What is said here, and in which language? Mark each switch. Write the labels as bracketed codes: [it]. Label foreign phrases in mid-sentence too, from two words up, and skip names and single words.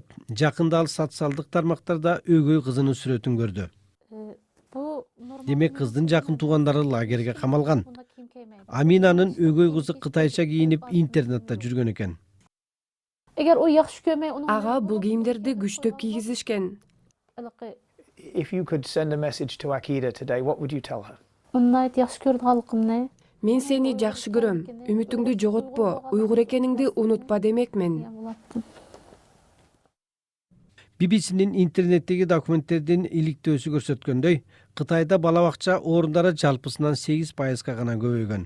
[ky] Жакында ал социалдык тармактарда өгөй кызынын сүрөтүн көрдү. Демек кыздын жакын туугандары лагерге камалган. Аминанын өгөй кызы кытайча кийинип интернетте жүргөн экен. Ага бул кийимдерди күчтөп кийгизишкен. [en] If you could send a message to Akida today, what would you tell her? [ky] Мен сени жакшы көрөм. Үмүтүңдү жоготпо, уйгур экениңди унутпа демекмин. BBC-нин интернеттеги документтердин иликтөөсү көрсөткөндөй, Кытайда бала бакча орундары жалпысынан 8% гана көбөйгөн.